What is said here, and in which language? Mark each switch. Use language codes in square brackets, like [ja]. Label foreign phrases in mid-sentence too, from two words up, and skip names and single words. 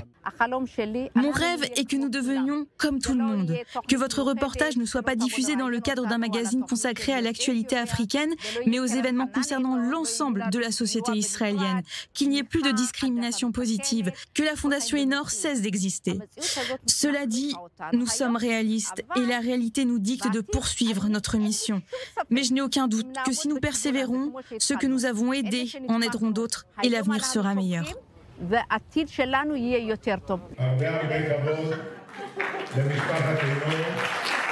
[fr] Mon rêve est que nous devenions comme tout le monde, que votre reportage ne soit pas diffusé dans le cadre d'un magazine consacré à l'actualité africaine, mais aux événements concernant l'ensemble de la société israélienne, qu'il n'y ait plus de discrimination positive, que la fondation Enor cesse d'exister. Cela dit, nous sommes réalistes et la réalité nous dicte de poursuivre notre mission. Mais je n'ai aucun doute que si nous persévérons, ceux que nous avons aidés en aideront d'autres et l'avenir sera meilleur. [he] והעתיד שלנו יהיה יותר טוב. הרבה כבוד למשפחת אלמוג.